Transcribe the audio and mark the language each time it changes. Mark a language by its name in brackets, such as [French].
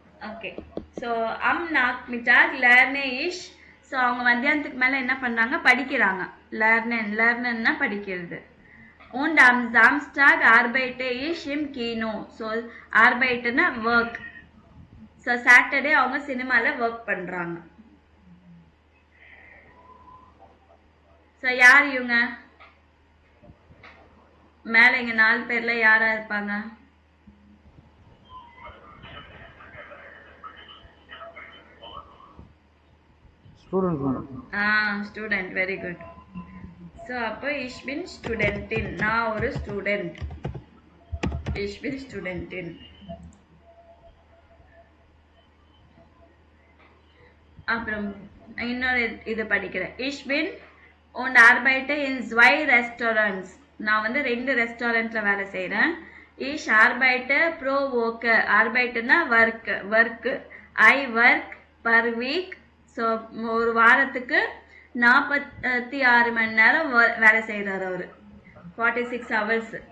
[Tamil] Okay. So [German] நாக் மிட்டாக் லேர்னே இஷ். [Tamil] So அவங்க மத்தியானத்துக்கு மேலே என்ன பண்ணுறாங்க, படிக்கிறாங்க. லேர்னன்னா படிக்கிறது. [German] Und am Samstag arbeite ich im Kino. [Tamil] So arbeiteனா work. So Saturday அவங்க சினிமால ஒர்க் பண்றாங்க. So யார் இவங்க? மேல இங்க 4 பேர்ல யாரா இருப்பாங்க? ஸ்டூடெண்ட். Very good. ஸோ அப்போ [German] ich bin Studentin. [Tamil] நான் ஒரு ஸ்டூடெண்ட். [German] ich bin Studentin. [Tamil] அப்புறம் இன்னொரு இது படிக்கிறேன். [German] ich bin und arbeite in 2 Restaurants. [Tamil] நான் வந்து 2 ரெஸ்டாரண்ட்ல வேலை செய்கிறேன். [German] ich arbeite pro Woche. [English] arbeiteனா work. I work per week. [Tamil] So ஒரு வாரத்துக்கு 46 மணி நேரம் வேலை செய்கிறார் அவர். [English] 46 hours.